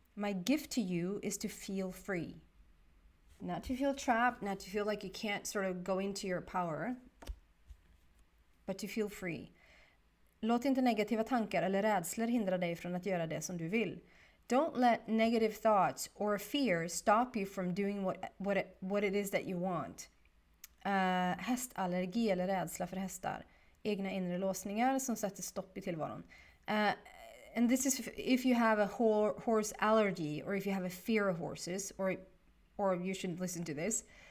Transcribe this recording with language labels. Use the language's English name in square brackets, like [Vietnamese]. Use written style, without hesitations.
[English] My gift to you is to feel free. Not to feel trapped, not to feel like you can't sort of go into your power, but to feel free. [Swedish] Låt inte negativa tankar eller rädslor hindra dig från att göra det som du vill. [English] Don't let negative thoughts or fear stop you from doing what it is that you want. [Swedish] Hästallergi eller rädsla för hästar. Egna inre låsningar som sätter stopp i tillvaron. [English] And this is if you have a horse allergy, or if you have a fear of horses, or you shouldn't listen to this.